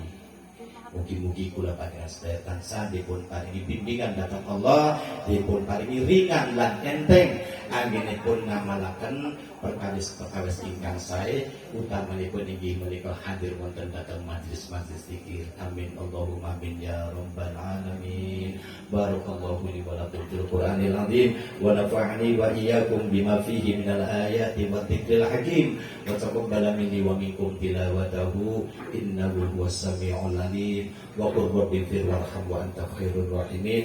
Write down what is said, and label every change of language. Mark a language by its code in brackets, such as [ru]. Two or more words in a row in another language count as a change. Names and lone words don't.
[jv] Mugi-mugi kula panjenengan sedaya tansah dipun paringi bimbingan dhateng Allah, dipun paringi ringan lan enteng anggenipun ngamalaken perkawis ingkang sae, utamanipun inggih menika hadir wonten dhateng majelis-majelis zikir. [ar] آمين اللهم آمين يا رب العالمين. بارك الله لي ولكم في القرآن العظيم ونفعني وإياكم بما فيه من الآيات والذكر الحكيم وتقبل مني ومنكم تلاوته إنه هو السميع العليم. وقل رب اغفر وارحم وأنت خير الراحمين.